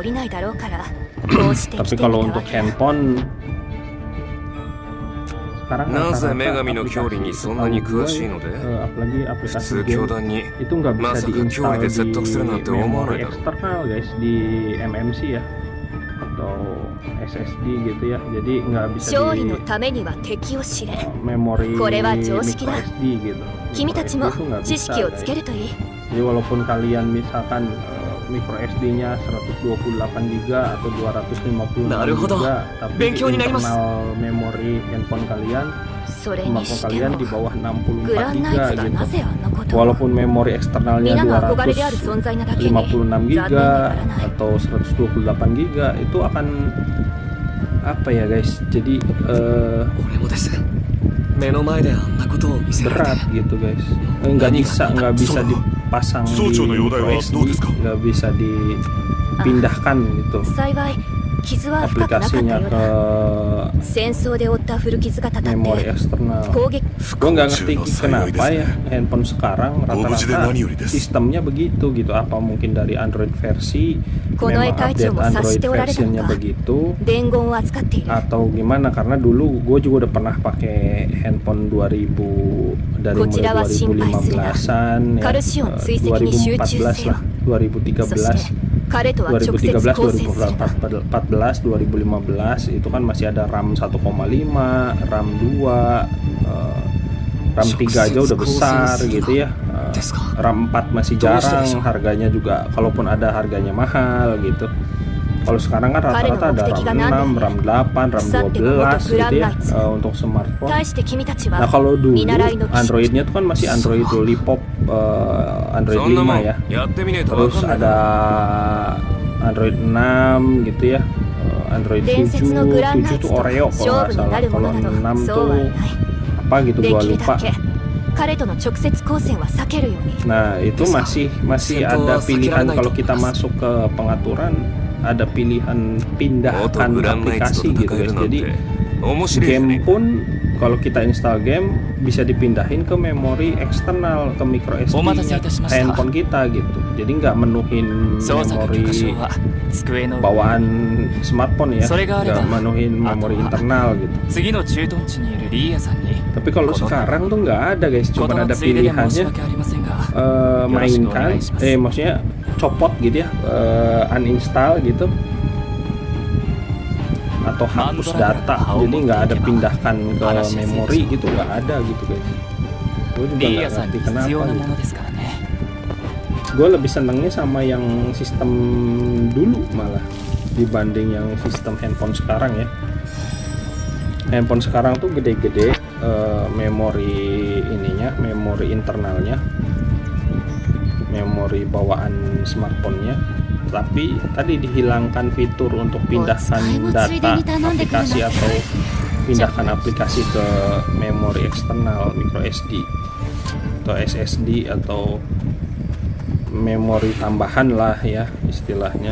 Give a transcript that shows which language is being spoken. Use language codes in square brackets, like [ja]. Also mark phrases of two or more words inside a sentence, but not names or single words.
[id] Tapi kalau untuk handphone sekarang aplikasi game itu nggak bisa diinstal di memori eksternal guys, di MMC ya atau SSD gitu ya, jadi nggak bisa di memori micro SD gitu. Jadi walaupun kalian misalkan micro SD-nya 128 GB atau 256 Naruhodo. GB, tapi [ja] 勉強になります. [id] internal memori handphone kalian, [ja] それに [id] smartphone [ja] して [id] kalian [ja] も [id] di bawah 64 [ja] グランナイツ [id] GB [ja] が [id] gitu. [ja] なぜあんなことを [id] Walaupun memori eksternalnya [ja] 皆が憧れである存在なだけに [id] 256 GB [ja] 残念ながらない [id] atau 128 GB itu akan apa ya guys? Jadi [ja] 俺もです。目の前であんなことを見せられ [id] berat [ja] て。 [id] gitu guys. Nggak bisa dipasang di micro SD, nggak bisa dipindahkan gitu [ja] 幸い傷は深くなかったよ [id] aplikasinya [ja] う [id] ke [ja] だ戦争で負った古傷がたたっ [id] memori [ja] て [id] eksternal. [ja] 攻撃 [id] Gue nggak ngerti kenapa ya handphone sekarang rata-rata sistemnya begitu gitu. Apa mungkin dari Android versi, memang update Android versionnya begitu, [ja] 伝言を扱っている [id] atau gimana? Karena dulu gue juga udah pernah pakai handphone 2000 dari mulai 2015an ya, 2014 lah, 2013. [ja] 彼とは直接 [id] 2013, [ja] 交戦するな [id] 2014, 2015 itu kan masih ada RAM 1,5, RAM 2, RAM 3 aja udah besar gitu ya. RAM 4 masih jarang, harganya juga kalaupun ada harganya mahal gitu. Kalau sekarang kan rata-rata ada RAM 6, RAM 8, RAM 12 gitu ya untuk smartphone. [ja] 対して君たちは [id] Nah kalau dulu [ja] 見習いの騎士 [id] Androidnya tuh kan masih Android Lollipop, Android [ja] そんなもん [id] 5 ya. [ja] やってみねえとわ [id] Terus [ja] かんない [id] ada Android 6 gitu ya, Android [ja] 伝 [id] 7, [ja] 説のグランナ [id] 7 [ja] イツ [id] tuh [ja] と [id] Oreo [ja] 勝 [id] kalau [ja] 負 [id] nggak [ja] にな [id] salah. [ja] るも [id] Kalau [ja] のなど [id] 6 [ja] そうは [id] tuh [ja] ない [id] apa gitu [ja] で [id] gua [ja] きる [id] lupa. [ja] だけ彼との直接交戦は避けるように [id] Nah itu masih ada pilihan kalau kita masuk ke pengaturan, ada pilihan [ja] 元 [id] pindahkan [ja] グランナイツ [id] aplikasi [ja] と [id] gitu [ja] 戦え [id] guys. [ja] るなん [id] Jadi [ja] て面白いじゃ [id] game [ja] ね [id] pun kalau kita install game bisa dipindahin ke memori eksternal, ke micro SD [ja] お待たせいたしました. [id] handphone kita gitu. Jadi nggak menuhin [ja] 操作許可証 [id] memori [ja] は机の上 [id] bawaan smartphone ya, [ja] それがあれば [id] nggak menuhin memori internal gitu. [ja] 次の駐屯地にいるリーヤさんに [id] Tapi kalau sekarang tuh nggak ada guys, [ja] こ [id] cuma [ja] の [id] ada [ja] ついでで申し [id] pilihannya [ja] 訳ありませんが [id] mainkan, maksudnya copot gitu ya, uninstall gitu, atau hapus data. Jadi nggak ada pindahkan ke memori gitu, nggak ada gitu guys. Gue juga [ja] リー [id] nggak [ja] ヤさんに [id] ngerti [ja] 必 [id] kenapa [ja] 要な [id] gitu. [ja] ものですからね [id] Gue lebih senengnya sama yang sistem dulu malah dibanding yang sistem handphone sekarang ya. Handphone sekarang tuh gede-gede, memori ininya, memori internalnya, memori bawaan smartphone-nya, tapi tadi dihilangkan fitur untuk pindahkan data aplikasi atau pindahkan aplikasi ke memori eksternal, micro SD atau SSD atau memori tambahan lah ya istilahnya.